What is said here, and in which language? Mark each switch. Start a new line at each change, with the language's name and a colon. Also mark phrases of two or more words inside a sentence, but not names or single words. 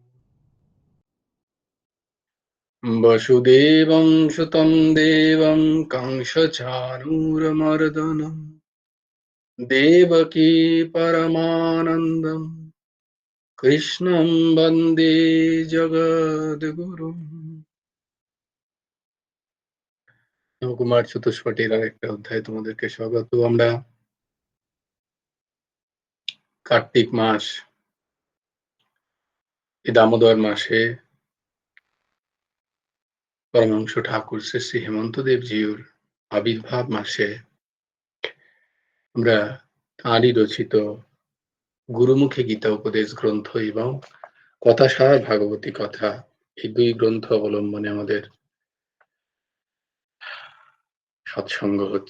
Sanskrit: वसुदेवं सुतं देवं कंसचाणूरमर्दनं देवकी परमानन्दं कृष्णं वन्दे जगद्गुरुम्।
Bangla: নবকুমার চতুষ্পটির আরেকটা অধ্যায়ে তোমাদেরকে স্বাগত। আমরা কার্তিক মাস, এই দামোদর মাসে পরমহংস ঠাকুর শ্রী শ্রী হেমন্ত দেবজিউর আবির্ভাব মাসে আমরা তাঁরই রচিত গুরুমুখী গীতা উপদেশ গ্রন্থ এবং কথাসার ভাগবতী কথা, এই দুই গ্রন্থ অবলম্বনে আমাদের সৎসঙ্গ হচ্ছে।